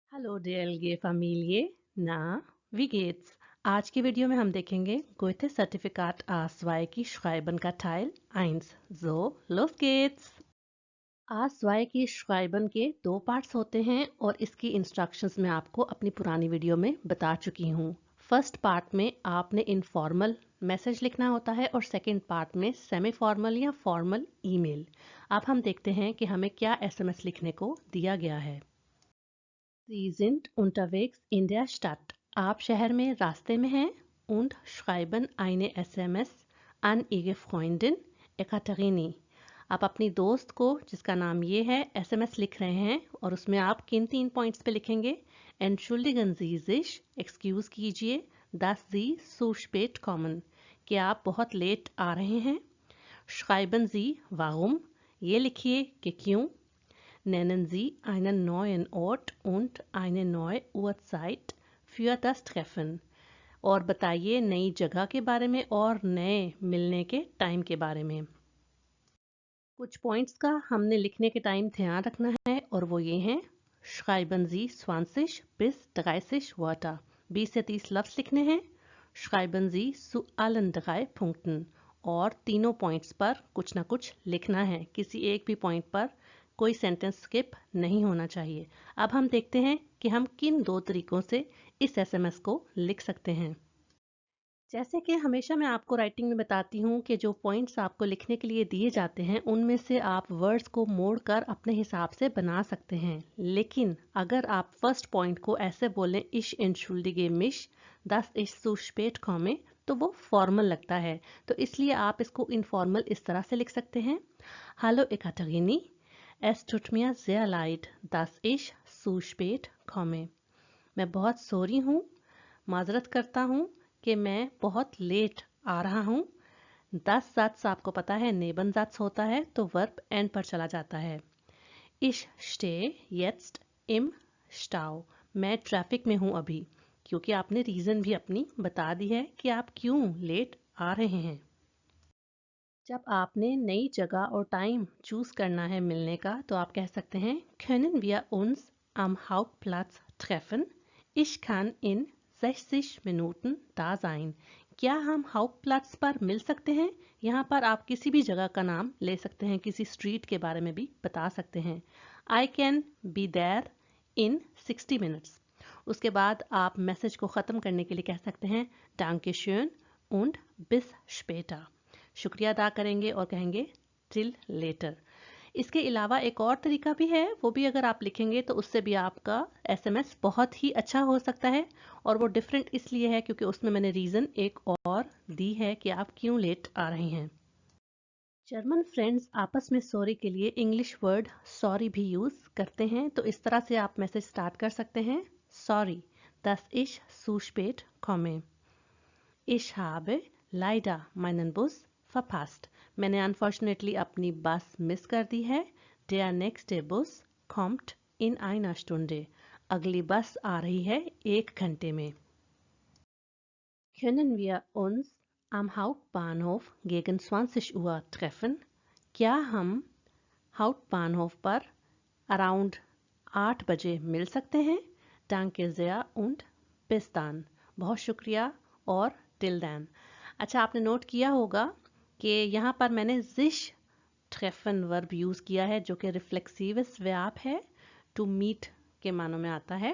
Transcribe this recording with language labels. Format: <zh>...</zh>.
<de>Hallo DLG Familie, na, wie geht's?</de> <hi>आज की video में हम देखेंगे Goethe Zertifikat A2 की Schreiben का Teil 1.</hi> <de>So, los geht's!</de> <hi>A2 की Schreiben के दो पार्ट्स होते हैं और इसकी इंस्ट्रक्शंस मैं आपको अपनी पुरानी वीडियो में बता चुकी हूँ। फर्स्ट पार्ट में आपने इनफॉर्मल मैसेज लिखना होता है और सेकंड पार्ट में सेमी फॉर्मल या फॉर्मल ईमेल। अब हम देखते हैं कि हमें क्या एसएमएस लिखने को दिया गया है।</hi> <de>Sie sind unterwegs in der Stadt.</de> <hi>आप शहर में रास्ते में हैं</hi> <de>und schreiben eine SMS an Ihre Freundin Ekaterini.</de> <hi>आप अपनी दोस्त को जिसका नाम ये है SMS लिख रहे हैं और उसमें आप किन 3 पॉइंट्स पे लिखेंगे?</hi> <de>Entschuldigen Sie sich,</de> <hi>एक्सक्यूज कीजिए,</hi> <de>dass Sie so spät kommen,</de> <hi>कि आप बहुत लेट आ रहे हैं।</hi> <de>Schreiben Sie warum,</de> <hi>ये लिखिए कि क्यों।</hi> <de>Nennen Sie einen neuen Ort und eine neue Uhrzeit für das Treffen.</de> <hi>और बताइए नई जगह के बारे में और नए मिलने के टाइम के बारे में। कुछ पॉइंट्स का हमने लिखने के टाइम ध्यान रखना है और वो ये हैं:</hi> <de>Schreiben Sie 20 bis 30 Wörter.</de> <hi>20 से 30 लफ्ज़ लिखने हैं।</hi> <de>Schreiben Sie zu allen 3 Punkten.</de> <hi>और तीनों पॉइंट्स पर कुछ ना कुछ लिखना है। किसी एक भी पॉइंट पर कोई सेंटेंस स्किप नहीं होना चाहिए। अब हम देखते हैं कि हम किन दो तरीकों से इस एसएमएस को लिख सकते हैं। जैसे कि हमेशा मैं आपको राइटिंग में बताती हूँ कि जो पॉइंट्स आपको लिखने के लिए दिए जाते हैं उनमें से आप वर्ड्स को मोड़कर अपने हिसाब से बना सकते हैं। लेकिन अगर आप फर्स्ट पॉइंट को ऐसे बोलें</hi> <de>ich entschuldige mich, dass ich so spät komme,</de> <hi>तो वो फॉर्मल लगता है। तो इसलिए आप इसको इनफॉर्मल इस तरह से लिख सकते हैं:</hi> <de>Hallo Ekaterini, es tut mir sehr leid, dass ich so spät komme.</de> <hi>मैं बहुत सॉरी हूँ, माजरत करता हूँ कि मैं बहुत लेट आ रहा हूँ। 10 सात्स आपको पता है नेबन सात्स होता है तो वर्ब एंड पर चला जाता है।</hi> <de>Ich stehe jetzt im Stau.</de> <hi>मैं ट्रैफिक में हूँ अभी, क्योंकि आपने रीज़न भी अपनी बता दी है कि आप क्यों लेट आ रहे हैं। जब आपने नई जगह और टाइम चूज करना है मिलने का तो आप कह सकते हैं</hi> <de>Können wir uns am Hauptplatz treffen? Ich kann in 60 Minuten da sein.</de> <hi>क्या हम हाउप्लाट्स पर मिल सकते हैं? यहाँ पर आप किसी भी जगह का नाम ले सकते हैं, किसी स्ट्रीट के बारे में भी बता सकते हैं।</hi> <en>I can be there in 60 minutes.</en> <hi>उसके बाद आप मैसेज को ख़त्म करने के लिए कह सकते हैं</hi> <de>Danke schön und bis später.</de> <hi>शुक्रिया अदा करेंगे और कहेंगे टिल लेटर। इसके अलावा एक और तरीका भी है, वो भी अगर आप लिखेंगे तो उससे भी आपका एसएमएस बहुत ही अच्छा हो सकता है। और वो डिफरेंट इसलिए है क्योंकि उसमें मैंने रीज़न एक और दी है कि आप क्यों लेट आ रहे हैं। जर्मन फ्रेंड्स आपस में सॉरी के लिए इंग्लिश वर्ड सॉरी भी यूज़ करते हैं। तो इस तरह से आप मैसेज स्टार्ट कर सकते हैं: sorry,</hi> <de>dass ich zu spät komme. Ich habe leider meinen Bus verpasst.</de> <hi>मैंने अनफॉर्चुनेटली अपनी बस मिस कर दी है।</hi> <de>Der nächste Bus kommt in einer Stunde.</de> <hi>अगली बस आ रही है 1 घंटे में।</hi> <de>Können wir uns am Hauptbahnhof gegen 20 Uhr treffen?</de> <hi>क्या हम हाउटबानहोफ पर अराउंड 8 बजे मिल सकते हैं?</hi> <de>Danke sehr und bis dann.</de> <hi>बहुत शुक्रिया और टिल देन। अच्छा, आपने नोट किया होगा कि यहाँ पर मैंने जिश ट्रेफन वर्ब यूज़ किया है जो कि रिफ्लेक्सिवस वर्ब है, टू मीट के मानों में आता है।</hi>